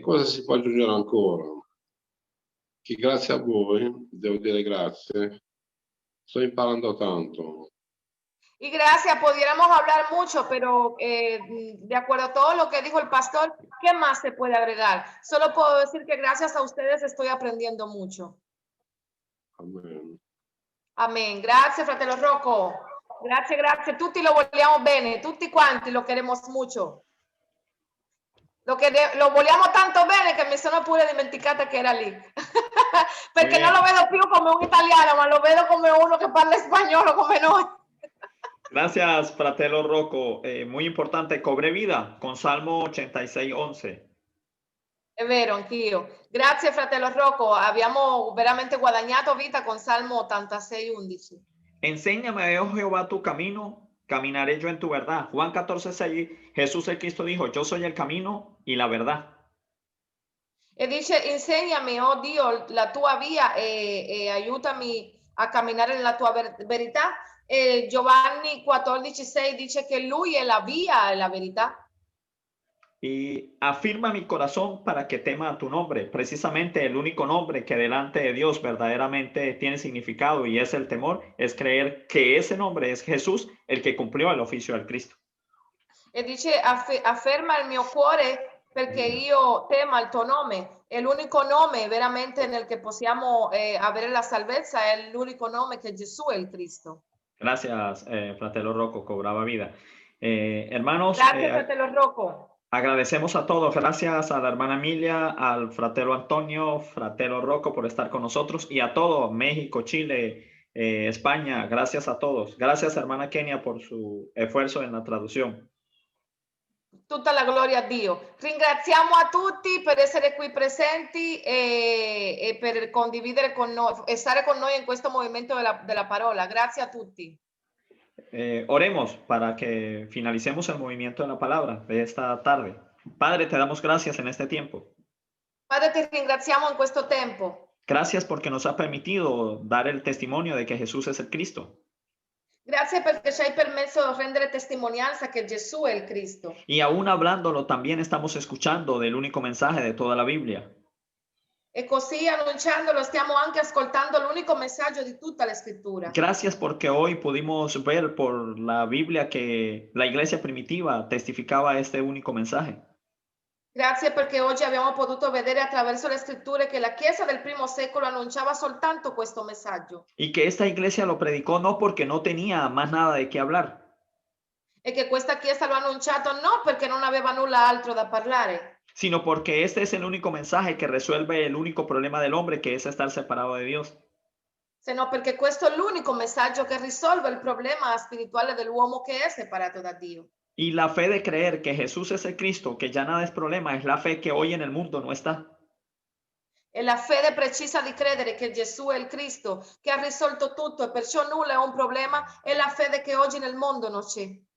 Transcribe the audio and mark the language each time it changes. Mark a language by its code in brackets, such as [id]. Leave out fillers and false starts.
[it] Cosa si può aggiungere ancora? Che grazie a voi, devo dire grazie, sto imparando tanto. [es] Y gracias, pudiéramos hablar mucho, pero de acuerdo a todo lo que dijo el pastor, ¿qué más se puede agregar? Solo puedo decir que gracias a ustedes estoy aprendiendo mucho. Amen. [it] Amen. Grazie, fratello Rocco. Grazie, grazie. Tutti lo vogliamo bene, tutti quanti [es] lo queremos mucho. [it] Lo vogliamo tanto bene che mi sono pure dimenticata che era lì. Perché non lo vedo più come un italiano, ma lo vedo come uno che parla spagnolo come noi. [es] Gracias, fratello Rocco. Muy importante, cobré vida con Salmo 86:11. [it] È vero, anch'io. Grazie fratello Rocco, abbiamo veramente guadagnato vita con Salmo 86:11. [es] Enséñame, oh Jehová, tu camino, caminaré yo en tu verdad. Juan 14:6, Jesús el Cristo dijo, yo soy el camino y la verdad. [it] E dice, insegnami, oh Dio, la tua via e aiutami a camminare nella tua verità. E Giovanni 14:6 dice che lui è la via e la verità. [es] Y afirma mi corazón para que tema a tu nombre. Precisamente el único nombre que delante de Dios verdaderamente tiene significado y es el temor, es creer que ese nombre es Jesús, el que cumplió el oficio del Cristo. [it] E dice, afferma il mio cuore perché io tema il tuo nome. È l'unico nome veramente nel che possiamo avere la salvezza, è l'unico nome che Gesù è il Cristo. [es] Gracias, fratello Rocco, cobraba vida. Hermanos, [it] Grazie fratello Rocco. [es] agradecemos a todos, gracias a la hermana Emilia, al fratello Antonio, fratello Rocco por estar con nosotros y a todo México, Chile, España, gracias a todos. Gracias hermana Kenia por su esfuerzo en la traducción. [it] Tutta la gloria a Dio. Ringraziamo a tutti per essere qui presenti e per condividere con noi, stare con noi in questo movimento della parola. Grazie a tutti. [es] Oremos para que finalicemos el movimiento de la palabra de esta tarde. Padre, te damos gracias en este tiempo. [it] Padre, ti ringraziamo in questo tempo. [es] Gracias porque nos ha permitido dar el testimonio de que Jesús es el Cristo. [it] Grazie perché ci hai permesso di rendere testimonianza che Gesù è il Cristo. [es] Y aún hablándolo, también estamos escuchando del único mensaje de toda la Biblia. [it] E così annunciandolo stiamo anche ascoltando l'unico messaggio di tutta la scrittura. [es] Gracias porque hoy pudimos ver por la Biblia que la iglesia primitiva testificaba este único mensaje. [it] Grazie perché oggi abbiamo potuto vedere attraverso le scritture che la Chiesa del primo secolo annunciava soltanto questo messaggio. [es] Y que esta iglesia lo predicó no porque no tenía más nada de qué hablar, [it] E che questa Chiesa lo ha annunciato non perché non aveva nulla altro da parlare, [es] sino porque este es el único mensaje que resuelve el único problema del hombre, que es estar separado de Dios. [it] se no perché questo è l'unico messaggio che risolve il problema spirituale dell'uomo che è separato da Dio. [es] Y la fe de creer que Jesús es el Cristo, que ya nada es problema, es la fe que hoy en el mundo no está. [it] E la fede precisa di credere che Gesù è il Cristo, che ha risolto tutto e perciò nulla è un problema, è la fede che oggi nel mondo non c'è.